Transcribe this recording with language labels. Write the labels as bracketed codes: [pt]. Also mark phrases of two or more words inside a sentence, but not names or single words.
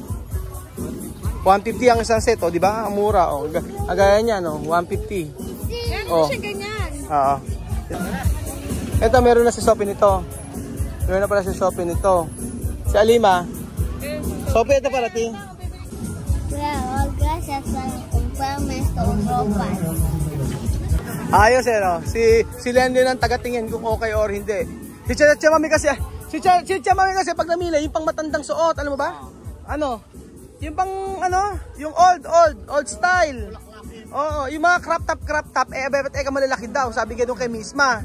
[tl] 150 ang isang set, oh, di ba? Ang mura, oh. Agaya niya, no? 150. Oh. Siya ganyan. Oo. Ito, meron na si Sophie nito. Meron na pala si Sophie nito. Si Alima. Sophie, ito [es] para ti. Bravo, gracias por comprarme estos ropas. [tl] Ayos, eh, no? Si Lenny ang tagatingin kung okay or hindi. Si Chia Mami kasi, Mami kasi pag namili, yung pang matandang suot, alam mo ba? Ano? Yung pang, yung [en] old style. [tl] Oo, yung mga [en] crop top, [tl] ba't ka malalaki daw, sabi nga doon kay Misma.